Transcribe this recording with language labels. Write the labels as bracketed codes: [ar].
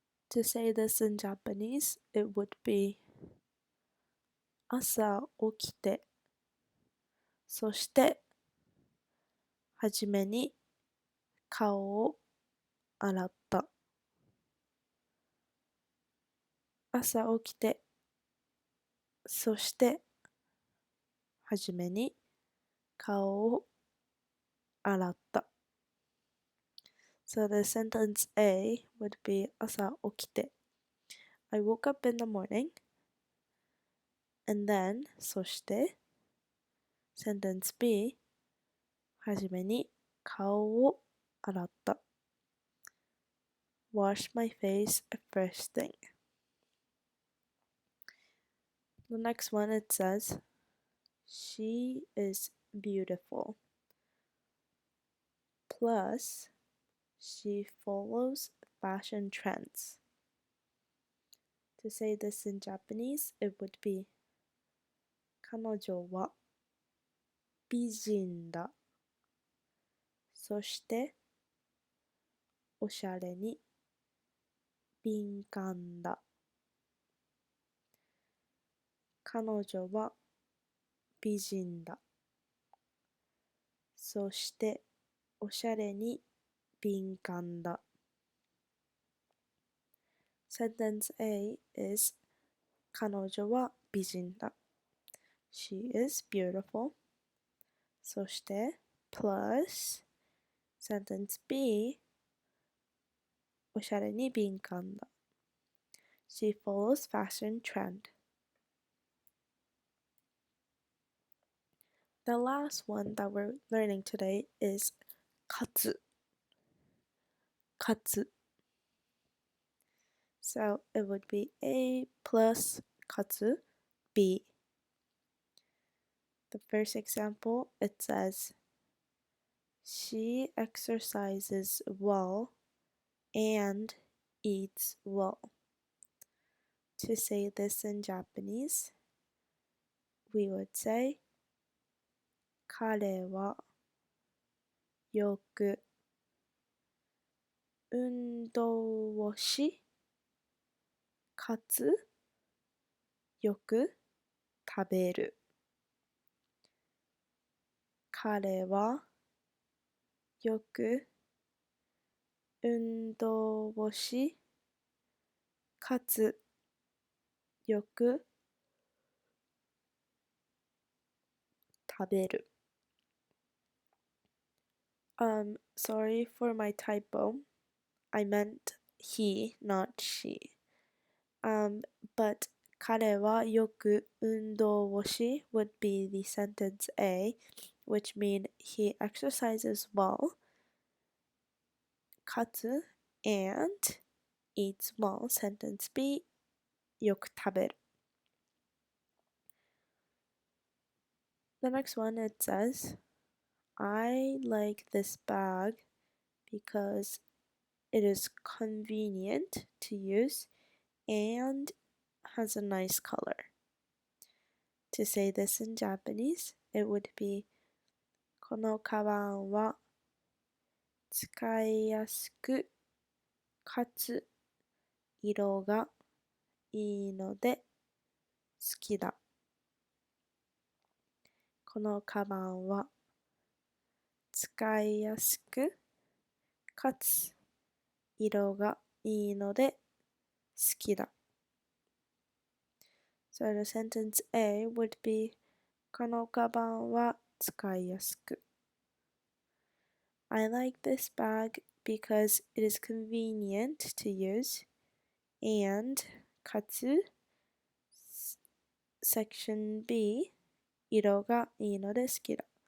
[en] To say this in Japanese, it would be [ja] 朝起きて、そしてはじめに顔を洗った。朝起きて、そしてはじめに顔を洗った。 [en] So the sentence A would be [ja] 朝起きて。 [en] I woke up in the morning. And then そして sentence B はじめに [ja] 顔を洗った。 [en] Wash my face first thing. The next one it says, she is beautiful. Plus, she follows fashion trends. To say this in Japanese, it would be [ja] 彼女は美人だ。そしておしゃれに敏感だ。彼女は美人だ。そしておしゃれに敏感だ。 [en] Sentence A is [ja] 彼女は美人だ。 [en] She is beautiful. [ja] そして [en] plus sentence B [ja] おしゃれに敏感だ。 [en] She follows fashion trend. The last one that we're learning today is 勝つ。 [ja] 勝つ。 [en] So it would be A plus 勝つ B. The first example, it says, she exercises well and eats well. To say this in Japanese, we would say, [ja] 彼はよく運動をし、かつよく食べる。彼はよく運動をし、かつよく食べる。 [en] Sorry for my typo. I meant he, not she. But [ja] 彼はよく運動をし [en] would be the sentence A, which mean he exercises well, かつ and eats well, sentence B, [ja] よく食べる. [en] The next one it says, I like this bag because it is convenient to use and has a nice color. To say this in Japanese, it would be [ja] このカバンは使いやすくかつ色がいいので好きだ。このカバンは使いやすくかつ色がいいので好きだ。 [en] So the sentence A would be [ja] このカバンは使いやすく。 [en] I like this bag because it is convenient to use and かつ section B [ja] 色がいいので好きだ。